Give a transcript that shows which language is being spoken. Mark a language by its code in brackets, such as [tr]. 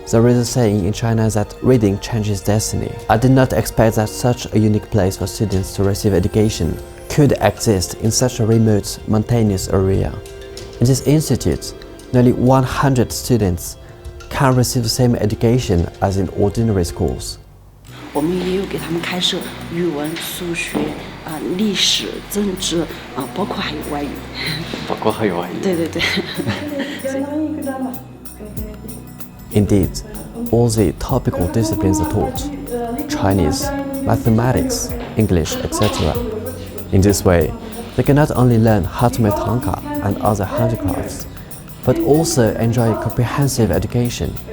[en] There is a saying in China that reading changes destiny. I did not expect that such a unique place for students to receive education could exist in such a remote, mountainous area. In this institute, nearly 100 students can receive the same education as in ordinary schools. [zh] 我们也有给他们开设语文、数学、历史、政治包括还有外语。包括还有外语。对对对。 [en] Indeed, all the topical disciplines are taught: Chinese, mathematics, English, etc. In this way, they can not only learn how to make Thangka and other handicrafts, but also enjoy comprehensive education.